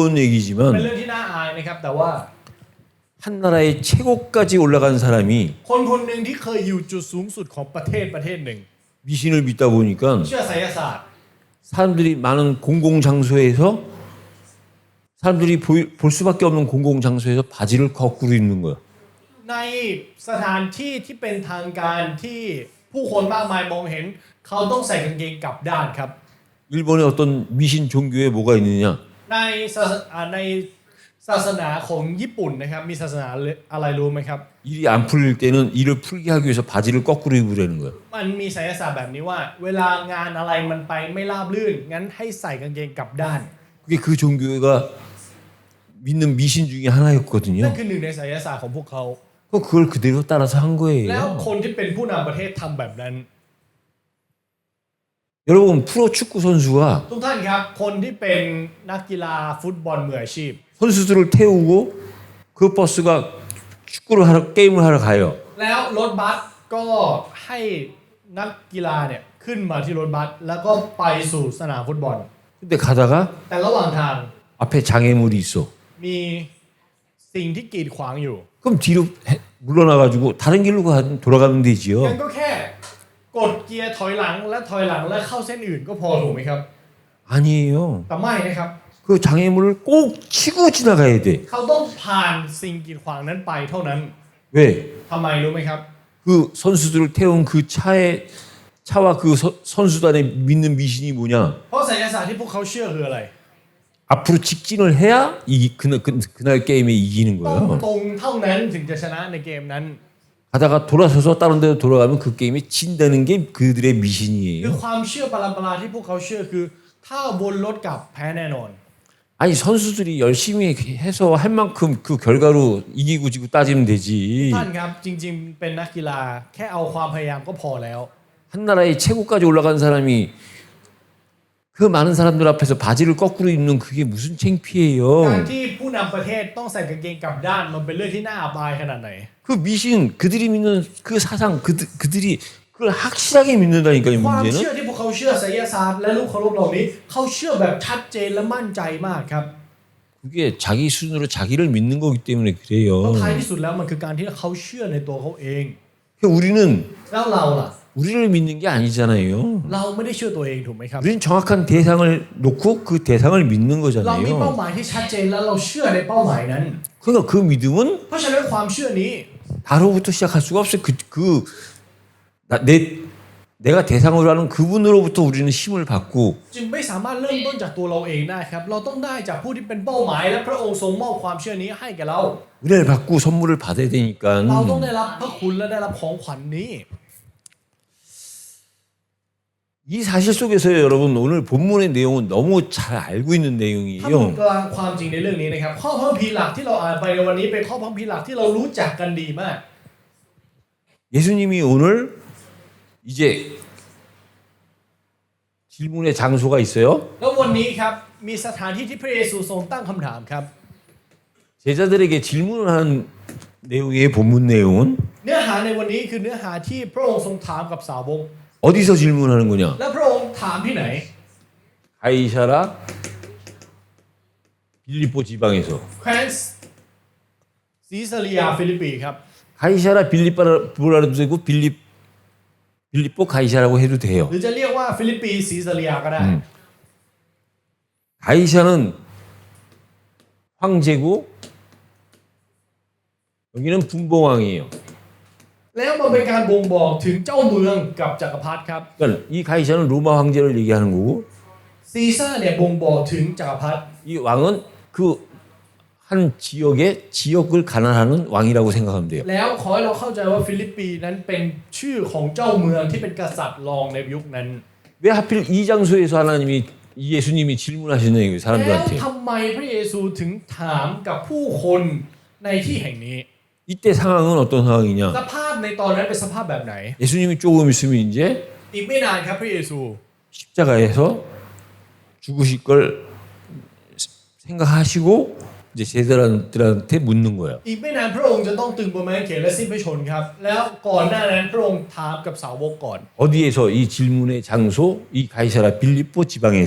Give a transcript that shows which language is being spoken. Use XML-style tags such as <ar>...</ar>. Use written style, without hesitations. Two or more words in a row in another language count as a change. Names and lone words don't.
<th>เป็น</th> <ko>얘기지만</ko> <th>เรื่องที่น่าอายนะครับแต่ว่า</th> <ko>한 나라의 최고까지 올라간 사람이</ko> <th>คนคนหนึ่งที่เคยอยู่จุดสูงสุดของประเทศหนึ่ง</th> <ko>미신을 믿다 보니까</ko> <th>เชื่อไสยศาสตร์</th> <ko>사람들이 많은 공공 장소에서 사람들이 볼 수밖에 없는 공공 장소에서 바지를 거꾸로 입는 거야.</ko> <th>ในสถานที่ที่เป็นทางการที่ผู้คนมากมายมองเห็นเขาต้องใส่กางเกงกลับด้านครับ</th> <ko>일본의 어떤 미신 종교에 뭐가 있느냐?</ko> <th>ในศาสนาของญี่ปุ่นนะครับมีศาสนาอะไรรู้ไหมครับ</th> <ko>일이 안 풀릴 때는 일을 풀게 하기 위해서 바지를 거꾸로 입으라는 거야.</ko> <th>มันมีไสยศาสตร์แบบนี้ว่า เวลางานอะไรมันไปไม่ราบรื่นงั้นให้ใส่กางเกงกลับด้าน</th> <ko>그게 그 종교가 믿는 미신 중에 하나였거든요.</ko> <th>นั่นคือหนึ่งในไสยศาสตร์ของพวกเขา</th> <ko>그걸 그대로 따라서 한</ko> <th>แล้ว</th> <ko>거예요.</ko> <th>คนที่เป็นผู้นำประเทศทำแบบนั้น</th> <ko>여러분 프로 축구 선수가</ko> <th>ทุกท่านครับคนที่เป็นนักกีฬาฟุตบอลมืออาชีพ</th> <ko>선수들을 태우고 그 버스가 게임을 하러 가요.</ko> <th>แล้วรถบัสก็ให้นักกีฬาเนี่ยขึ้นมาที่รถบัสแล้วก็ไปสู่สนามฟุตบอล</th> <ko>근데 가다가</ko> <th>แต่ระหว่างทาง</th> <ko>앞에 장애물이 있어.</ko> <th>มีสิ่งที่กีดขวางอยู่</th> <ko>그럼 뒤로 물러나가지고 다른 길로 돌아가면</ko> <th>งั้น</th> <ko>되지요.</ko> <th>ก็แค่กดเกียร์ถอยหลังและถอยหลังและเข้าเส้นอื่นก็พอถูกไหมครับ</th> <ko>아니에요.</ko> <th>แต่ไม่นะครับ</th> <ko>그 장애물을 꼭 치고 지나가야 돼.</ko> <th>เขาต้องผ่านสิ่งกีดขวางนั้นไปเท่านั้น</th> <ko>왜?</ko> <th>ทำไมรู้ไหมครับ</th> <ko>그 선수들을 태운 그 차와 그 선수단에 믿는 미신이 뭐냐?</ko> <th>เพราะไสยศาสตร์ที่พวกเขาเชื่อคืออะไร</th> <ko>앞으로 직진을 해야 그날 게임에 이기는</ko> <th>ต้อง</th> <ko>거예요.</ko> <th>ตรงเท่านั้นถึงจะชนะในเกมนั้น</th> <ko>가다가 돌아서서 다른 데로 돌아가면 그 게임에 진다는 게 그들의</ko> <th>คือ</th> <ko>미신이에요.</ko> <th>ความเชื่อปรำปราที่พวกเขาเชื่อคือ ถ้าวนรถกลับแพ้แน่นอน</th> <ko>아니 선수들이 열심히 해서 할 만큼 그 결과로 이기고 지고 따지면 되지.</ko> <th>ท่านครับจริงๆเป็นนักกีฬาแค่เอาความพยายามก็พอแล้ว</th> <ko>한 나라의 최고까지 올라간 사람이 그 많은 사람들 앞에서 바지를 거꾸로 입는 그게 무슨</ko> <th>การ</th> <ko>창피해요.</ko> <th>ที่ผู้นำประเทศต้องใส่กางเกงกลับด้านมันเป็นเรื่องที่น่าอับอายขนาดไหน</th> <ko>그 미신 그들이 믿는 그 사상 그들이 그걸 확실하게 믿는다니까요.</ko> <th>ความเชื่อ</th> <ko>문제는</ko> <th>ที่พวกเขาเชื่อไสยศาสตร์และลูกเคารพเหล่านี้เขาเชื่อแบบชัดเจนและมั่นใจมากครับ</th> <ko>그게 자기 수준으로 자기를 믿는 거기 때문에</ko> <th>เพ</th> <ko>그래요.</ko> <th>ราะท้ายที่สุดแล้วมันคือการที่เขาเชื่อในตัวเขาเอง</th> <ko>우리는</ko> <th>แล้วเราล่ะ</th> <ko>우리를 믿는 게 아니잖아요.</ko> <th>เราไม่ได้เชื่อตัวเองถูกไหมครับ</th> <ko>우리는 정확한 대상을 놓고 그 대상을 믿는</ko> <th>เรามีเป้า</th> <ko>거잖아요.</ko> <th>หมายที่ชัดเจนแล้วเราเชื่อในเป้าหมายนั้น</th> <ko>그러니까 그 믿음은</ko> <th>เพราะฉะนั้นความเชื่อนี้</th> <ko>바로부터 시작할 수가 없어요. 내가 대상으로 하는 그분으로부터 우리는 힘을 받고</ko> <th>จึงไม่สามารถเริ่มต้นจากตัวเราเองได้ครับ เราต้องได้จากผู้ที่เป็นเป้าหมายและพระองค์ทรงมอบความเชื่อนี้ให้แก่เรา</th> <ko>은혜를 받고 선물을 받아야</ko> <th>เราต้อง</th> <ko>되니까</ko> <th>ได้รับพระคุณและได้รับของขวัญนี้</th> <ko>이 사실 속에서 여러분 오늘 본문의 내용은 너무 잘 알고 있는</ko> <th>ท่าน</th> <ko>내용이에요.</ko> <th>กลางความจริงในเรื่องนี้นะครับข้อพระคัมภีร์หลักที่เราอ่านไปในวันนี้เป็นข้อพระคัมภีร์หลักที่เรารู้จักกันดีมาก</th> <ko>예수님이 오늘 이제 질문의 장소가 있어요.</ko> <th>แล้ววันนี้ครับมีสถานที่ที่พระเยซูทรงตั้งคำถามครับ</th> <ko>제자들에게 질문을 하는 내용의 본문 내용은</ko> <th>เนื้อหาในวันนี้คือเนื้อหาที่พระองค์ทรงถามกับสาวก</th> <ko>어디서 질문하는 거냐?</ko> <th>และพระองค์ถามที่ไหน</th> <ko>가이사라 빌립보 지방에서.</ko> <th>แคว้นซีซาริยาฟิลิปปีครับ</th> <ko>가이사라 빌립보라도 되고 빌립보 가이사라고 해도 돼요.</ko> <th>หรือจะเรียกว่าฟิลิปปีซีซาริยาก็ได้</th> <ko>가이사는 황제고 여기는 분봉왕이에요.</ko> <th>แล้วมันเป็นการบ่งบอกถึงเจ้าเมืองกับจักรพรรดิครับ</th> <ko>그러니까 이 가이사는 로마 황제를 얘기하는 거고</ko> <th>ซีซ่าเนี่ยบ่งบอกถึงจักรพรรดิ</th> <ko>이 왕은 그 한 지역을 가난하는 왕이라고 생각하면 돼요.</ko> <th>แล้วขอให้เราเข้าใจว่าฟิลิปปีนั้นเป็นชื่อของเจ้าเมืองที่เป็นกษัตริย์รองในยุคนั้น</th> <ko>왜 하필 이 장소에서 예수님이 질문하시는 거예요,</ko> <th>แล้ว</th> <ko>사람들한테.</ko> <th>ทำไมพระเยซูถึงถามกับผู้คนในที่แห่งนี้</th> <ko>이때 상황은 어떤 상황이냐?</ko> <th>สภาพในตอนนั้นเป็นสภาพแบบไหน</th> <ko>예수님이 조금 있으면 이제</ko> <th>อีกไม่นานครับพระเยซู</th> <ko>십자가에서 죽으실 걸 생각하시고 이제 제자들한테 묻는 거예요.</ko> <th>อีกไม่นานพระองค์จะต้องตึงบนไม้กางเขนและสิ้นพระชนม์ครับ แล้วก่อนหน้านั้นพระองค์ถามกับสาวกก่อน</th> <ko>어디에서 이 질문의 장소 이 가이사라 빌립보 지방에서</ko>